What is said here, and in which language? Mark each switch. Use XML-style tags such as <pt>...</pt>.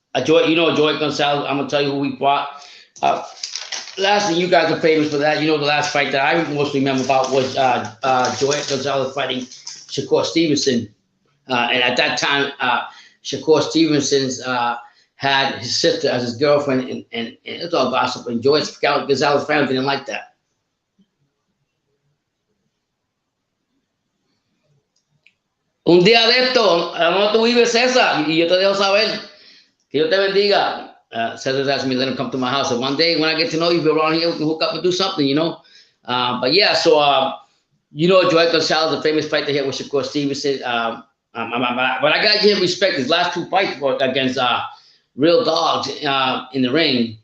<en>Joy Gonzalez. I'm gonna tell you who we fought. Lastly, you guys are famous for that. The last fight that I mostly remember about was Joy Gonzalez fighting Shakur Stevenson. And at that time, Shakur Stevenson's had his sister as his girlfriend, and it's all gossip. And Joy Gonzalez family didn't like that.</en> <es>Un día de esto, ¿dónde tú vives, César? Y yo te dejo saber. Que Dios te bendiga.</es> <en>Cesar's asked me to let him come to my house. So one day when I get to know you, if you're around here, we can hook up and do something, But yeah, so, Joy Gonzalez, the famous fight they had with Shakur Stevenson. But I got to give him respect. His last 2 fights were against real dogs in the ring.</en>